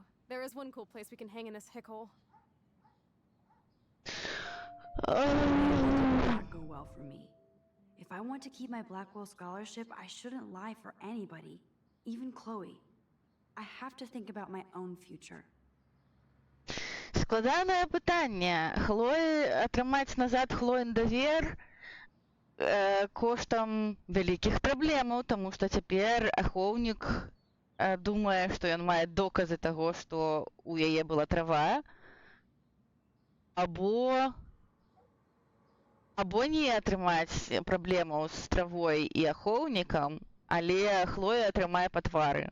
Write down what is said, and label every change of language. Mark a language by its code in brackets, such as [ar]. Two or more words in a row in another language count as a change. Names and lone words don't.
[en] There is one cool place we can hang in this hick hole. Not go well for me. If I want to keep my Blackwell scholarship, I shouldn't lie for anybody, even Chloe. I have to think about my own future. [be] Складанае пытанне. Хлоі атрымаць назад Хлоін давер коштам вялікіх праблемаў, таму што цяпер ахоўнік думае, што ён мае доказы таго, што у яе была трава, або не атрымаць праблемаў з травой і ахоўнікам, але Хлоя атрымае па твары.